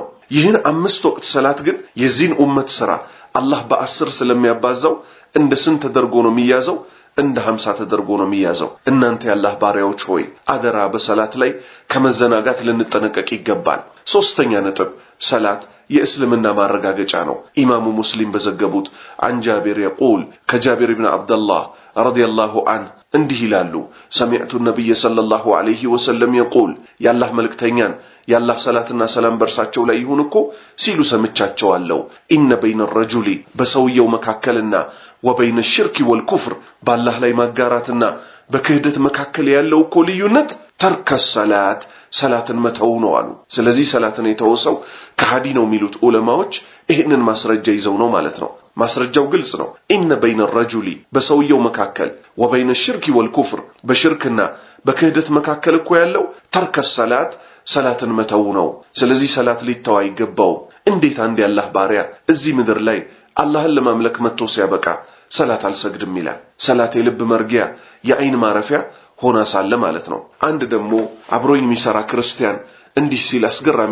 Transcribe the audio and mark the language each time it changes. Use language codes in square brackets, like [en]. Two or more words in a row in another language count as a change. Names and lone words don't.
[am] ይህን 5 ወቅት ሰላት ግን የዚህን ኡመት ስራ አላህ በ10 ስለሚያባዛው እንደ ስንት ተደርጎ ነው የሚያዘው? እንደ 50 ተደርጎ ነው የሚያዘው። እናንተ ያላህ ባሪያዎች ሆይ አደራ በሰላት ላይ ከመዘናጋት ልንጠነቀቅ ይገባል። ሶስተኛ ነጥብ ሰላት የእስልምና ማረጋገጫ ነው። ኢማሙ ሙስሊም በዘገቡት [ar] عن جابر يقول كجابر بن عبد الله رضي الله عنه [am] እንዲህ ይላሉ [ar] سمعت النبي صلى الله عليه وسلم يقول [am] ያላህ መልእክተኛን ያላህ ሰላትና ሰላም በርሳቸው ላይ ይሁን እኮ ሲሉ ሰምቻቸዋለሁ [ar] إن بين [am] الرجل በሰውየው መካከልና [ar] وبين الشرك والكفر [am] ባላህ ላይ ማጋራትና በክህደት መካከል ያለው እኮ ልዩነት [ar] ترك صلاة [am] ሰላትን መተው ነው አሉ። ስለዚህ ሰላትን የተወሰው ከሃዲ ነው የሚሉት ዑለማዎች ይሄንን ማስረጃ ይዘው ነው ማለት ነው። ማስረጃው ግልጽ ነው። [ar] إن بين الرجل [am] በሰውየው መካከል [ar] وبين الشرك والكفر [am] በሽርክና በክህደት መካከል እኮ ያለው [ar] ترك صلاة [am] ሰላትን መተው ነው። ስለዚህ ሰላት ሊተው አይገባው። እንዴት አንድ ያላህ ባሪያ እዚህ ምድር ላይ አላህን ለማምለክ መጥቶ ሲያበቃ ሰላት አልሰግድም ይላል? ሰላት የልብ መርጊያ የአይን ማረፊያ ሆና ሳለ ማለት ነው። አንድ ደግሞ አብሮኝ የሚሰራ ክርስቲያን እንዲህ ሲል አስገራሚ